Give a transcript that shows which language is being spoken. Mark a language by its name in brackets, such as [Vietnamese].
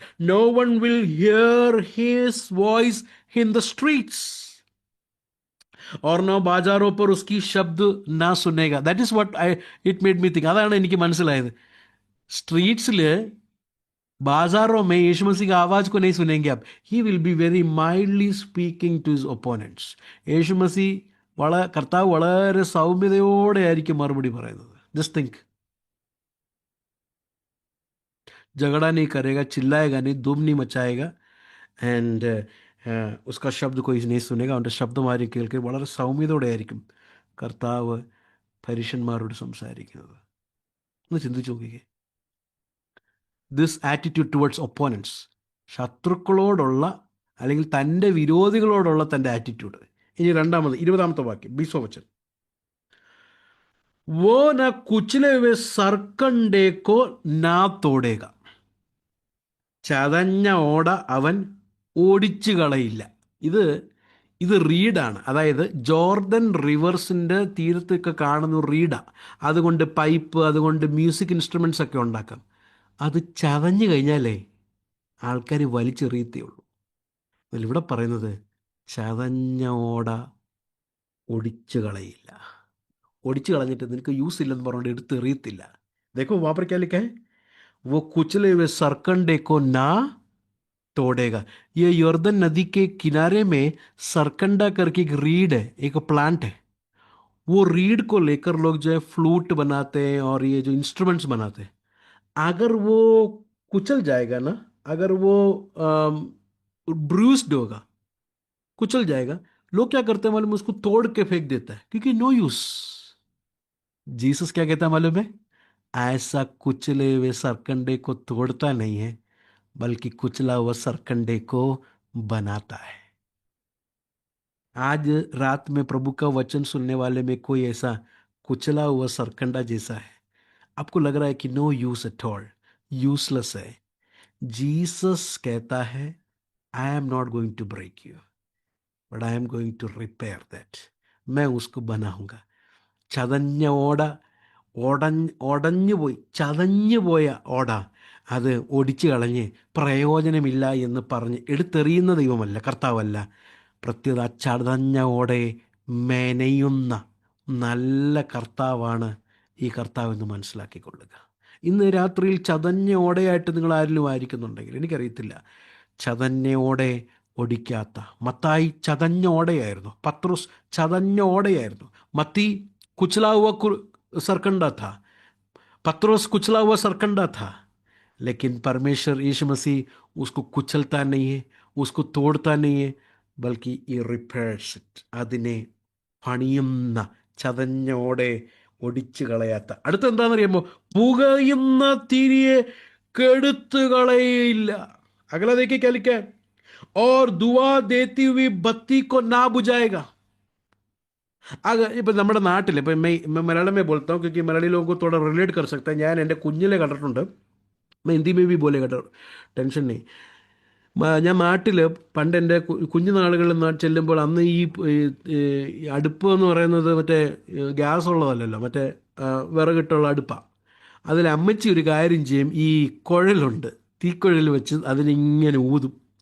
[English] No one will hear his voice in the streets. [Hindi] और no बाजारों पर उसकी शब्द ना सुनेगा. [English] That is what it made me think. [Malayalam] അതാണ് എനിക്ക് മനസ്സിലായത്. [Hindi] സ്ട്രീറ്റ്സില് बाजारों में यीशु मसीह का आवाज को नहीं सुनेंगे आप. [English] He will be very mildly speaking to his opponents. [Malayalam] യേശു മസീഹ് കർത്താവ് വളരെ സൗമ്യതയോടെ ആയിരിക്കും മറുപടി പറയുന്നത്. [English] Just think. [Hindi] झगड़ा नहीं करेगा, चिल्लाएगा नहीं, धूम नहीं मचाएगा. ആൻഡ് उसका शब्द कोई नहीं सुनेगा. [Malayalam] അവൻ്റെ ശബ്ദം ആരും കേൾക്കുക. വളരെ സൗമ്യതയോടെ ആയിരിക്കും കർത്താവ് പരീശന്മാരോട് സംസാരിക്കുന്നത്. ഒന്ന് ചിന്തിച്ചു നോക്കിക്കേ. [English] this attitude towards opponents, [Malayalam] ശത്രുക്കളോടുള്ള അല്ലെങ്കിൽ തൻ്റെ വിരോധികളോടുള്ള തൻ്റെ ആറ്റിറ്റ്യൂഡ്. ഇനി രണ്ടാമത് 20ാമത്തെ വാക്യം, [Hindi] 20वां वचन. वो न कुचले हुए सरकंडे को ना तोड़ेगा. [Malayalam] ചതഞ്ഞ ഓട അവൻ ഓടിച്ചു കളയില്ല. ഇത് റീഡാണ്. അതായത് ജോർദൻ റിവേഴ്സിൻ്റെ തീരത്തൊക്കെ കാണുന്ന റീഡാണ്. അതുകൊണ്ട് പൈപ്പ്, അതുകൊണ്ട് മ്യൂസിക് ഇൻസ്ട്രുമെൻറ്റ്സ് ഒക്കെ ഉണ്ടാക്കാം. അത് ചതഞ്ഞു കഴിഞ്ഞാലേ ആൾക്കാർ വലിച്ചെറിയത്തേ ഉള്ളൂ. അതിലിവിടെ പറയുന്നത് ചതഞ്ഞ ഓട ഒടിച്ചു കളയില്ല. ഒടിച്ചു കളഞ്ഞിട്ട് നിനക്ക് യൂസ് ഇല്ലെന്ന് പറഞ്ഞുകൊണ്ട് എടുത്തെറിയത്തില്ല. [Hindi] देखो वहाँ पर क्या लिखा है, वो कुचले हुए सरकंडे को ना तोड़ेगा. ये यर्दन नदी के किनारे में सरकंडा करके एक रीड है, एक प्लांट है. वो रीड को लेकर लोग जो है फ्लूट बनाते हैं और ये जो इंस्ट्रूमेंट्स बनाते हैं. अगर वो कुचल जाएगा ना, अगर वो ब्रूस्ड होगा, कुचल जाएगा, लोग क्या करते हैं मालूम, उसको तोड़ के फेंक देता है क्योंकि नो यूज. जीसस क्या कहता है मालूम है, ऐसा कुचले हुए सरकंडे को तोड़ता नहीं है बल्कि कुचला हुआ सरकंडे को बनाता है. आज रात में प्रभु का वचन सुनने वाले में कोई ऐसा कुचला हुआ सरकंडा जैसा है, आपको लग रहा है कि [English] no use at all, [Hindi] useless है. जीसस कहता है [English] I am not going to break you but I am going to repair that. [Hindi] मैं उसको बनाऊंगा. [Malayalam] ചതഞ്ഞ ഓട, ഉടഞ്ഞുപോയി ചതഞ്ഞു പോയ ഓട അത് ഒടിച്ചു കളഞ്ഞ് പ്രയോജനമില്ല എന്ന് പറഞ്ഞ് എടുത്തെറിയുന്ന ദൈവമല്ല, കർത്താവല്ല. പ്രത്യേക ചതഞ്ഞ ഓടയെ മെനയുന്ന നല്ല കർത്താവാണ് ഈ കർത്താവെന്ന് മനസ്സിലാക്കിക്കൊള്ളുക. ഇന്ന് രാത്രിയിൽ ചതഞ്ഞ ഓടയായിട്ട് നിങ്ങൾ ആരിലും ആയിരിക്കുന്നുണ്ടെങ്കിൽ, എനിക്കറിയത്തില്ല, ചതഞ്ഞ ഓടയെ ഒടിക്കാത്ത മത്തായി ചതഞ്ഞ ഓടയായിരുന്നു. പത്രോസ് ചതഞ്ഞ ഓടയായിരുന്നു. [Hindi] മത്തി कुचला हुआ सरकंडा था, पत्रोस कुचला हुआ सरकंडा था. लेकिन परमेश्वर यीशु मसीह उसको कुचलता नहीं है, उसको तोड़ता नहीं है, बल्कि [English] ये repairs it. [Malayalam] അതിനെ പണിയുന്ന ചതഞ്ഞ ഓടെ ഒടിച്ചു കളയാത്ത. അടുത്ത എന്താണെന്നറിയാമോ, പുകയുന്ന തിരിയെ കെടുത്തു കളയില്ല. [Hindi] अगला देखिए क्या लिखा है, और दुआ देती हुई बत्ती को ना बुझाएगा. अगर [Malayalam] ഇപ്പം നമ്മുടെ നാട്ടിൽ ഇപ്പം [Hindi] मैं मलयालम में बोलता हूँ क्योंकि मलयाली लोगों को थोड़ा रिलेट कर सकता है. [Malayalam] ഞാൻ എൻ്റെ കുഞ്ഞിലെ കണ്ടിട്ടുണ്ട്, [Hindi] मैं हिंदी में भी बोलेगा, टेंशन नहीं. [Malayalam] ഞാൻ നാട്ടിൽ പണ്ട് എൻ്റെ കുഞ്ഞുനാളുകളിൽ ചെല്ലുമ്പോൾ അന്ന് ഈ അടുപ്പ് എന്ന് പറയുന്നത് മറ്റേ ഗ്യാസ് ഉള്ളതല്ലല്ലോ, മറ്റേ വിറകിട്ടുള്ള അടുപ്പാണ്. അതിൽ അമ്മച്ചി ഒരു കാര്യം ചെയ്യും, ഈ കുഴലുണ്ട്, തീക്കുഴൽ വെച്ച് അതിനിങ്ങനെ ഊതും.